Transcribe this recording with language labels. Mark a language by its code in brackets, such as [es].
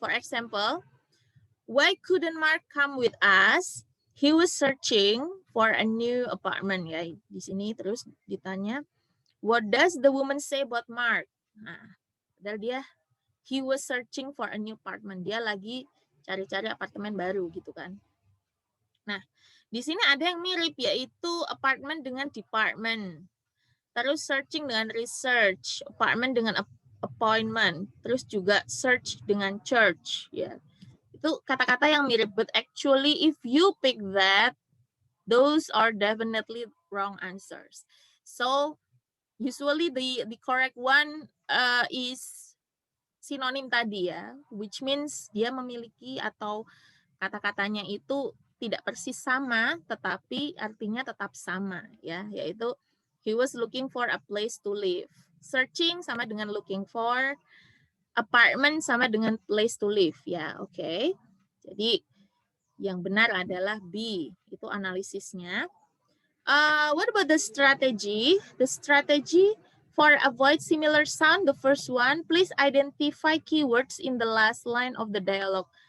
[en] For example, why couldn't Mark come with us? He was searching for a new apartment ya. [id] Di sini terus ditanya, [en] what does the woman say about Mark? [id] Nah, padahal [en] he was searching for a new apartment. [id] Dia lagi cari-cari apartemen baru gitu kan. Nah, di sini ada yang mirip yaitu apartment dengan department. Terus searching dengan research, apartment dengan appointment, terus juga search dengan church ya. Itu kata-kata yang mirip, [en] but actually if you pick that, those are definitely wrong answers. So usually the correct one is [id] sinonim tadi ya, [en] which means [id] dia memiliki atau kata-katanya itu tidak persis sama, tetapi artinya tetap sama ya, yaitu [en] he was looking for a place to live. [id] Searching sama dengan looking for, apartment sama dengan place to live ya, oke. Jadi yang benar adalah B, itu analisisnya. [en] What about the strategy? The strategy for avoid similar sound, the first one, please identify keywords in the last line of the dialogue.